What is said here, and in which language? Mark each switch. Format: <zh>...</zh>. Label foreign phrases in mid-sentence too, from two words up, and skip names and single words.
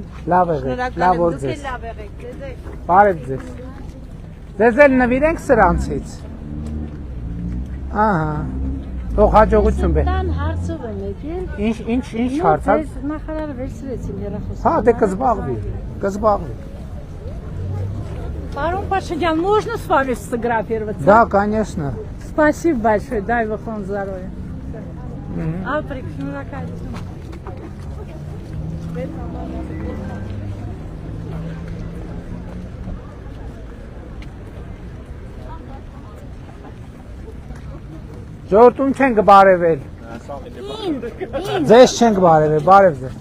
<hy>Լավ եղեք, լավ որ ձեզ։ Լավ եղեք, ձեզ։ Բարև ձեզ։ Ձեզ էլ նվիրենք սրանցից։ Ահա։ Թող հաջողություն բեր։ Տան հարցով եմ եկել։ Ինչ հարց է։ Ես նախարարը վերցրեցին հեռախոսը։ Հա, դե կզբաղվի։</hy> <ru>Парон Пашинян, можно с вами сфотографироваться? Да, конечно. Спасибо большое, дай вам здоровья.</ru> <hy>Ապրիք, շնորհակալ. Ժողովուրդում չենք բարևել։ Ձեզ չենք բարևել, բարև ձեզ։</hy>